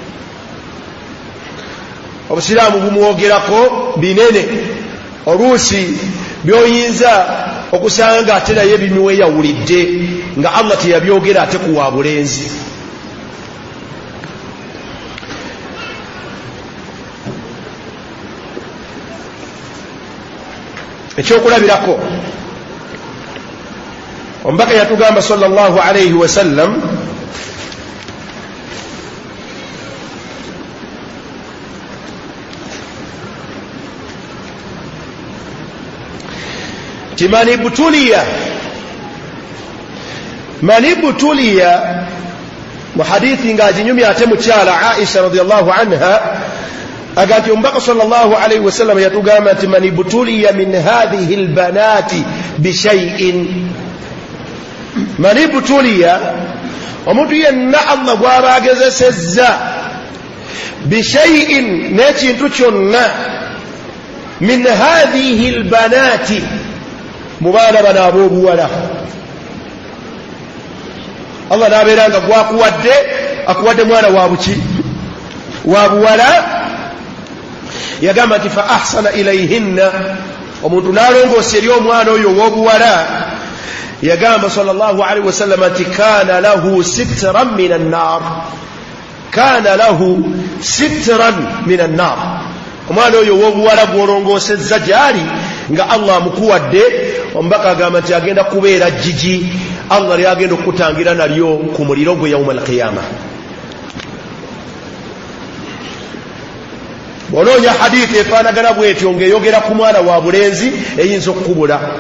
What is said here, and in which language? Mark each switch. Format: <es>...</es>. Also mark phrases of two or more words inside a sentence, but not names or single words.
<lg>Obusiraamu bumuwogerako binene, oluusi byoyinza okusanga ate naye bimuweyawulidde nga Allah teyabyogera ate ku wa bulenzi. Ekyokulabirako omubaka yatugamba</lg> <ar>صلى الله عليه وسلم</ar> <lg>ti</lg> <ar>من ابتلي</ar> <lg>mu hadithi ng'aginyumya ate mukyala Aisha</lg> <ar>رضي الله عنها</ar> <lg>agati omubaka</lg> <ar>صلى الله عليه وسلم</ar> <lg>yatugamba nti</lg> <ar>من ابتلي من هذه البنات بشيء, من ابتلي</ar> <lg>omuntu yenna Allah gw'aba agezesezza bishay'in n'ekintu kyonna</lg> <ar>من هذه البنات</ar> <lg>mu baana bano ab'obuwala, Allah n'abeera nga akuwadde mwana wa buki wa buwala, yagamba nti</lg> <ar>فأحسن إليهن,</ar> <lg>omuntu n'alongoosa eri omwana oyo ow'obuwala, yagamba</lg> <ar>صلى الله عليه وسلم</ar> <lg>nti</lg> <ar>كان له سترا من النار,</ar> <lg>omwana oyo ow'obuwala gw'olongoosezza gyali nga Allah amukuwadde, omubaka agamba nti agenda kubeera jjiji, Allah lyagenda okukutangira nalyo ku muliro gwe</lg> <ar>يوم القيامة.</ar> <lg>Bw'onoonya hadithi efaanagana bw'etyo ng'eyogera ku mwana wa bulenzi eyinza okukubula.</lg>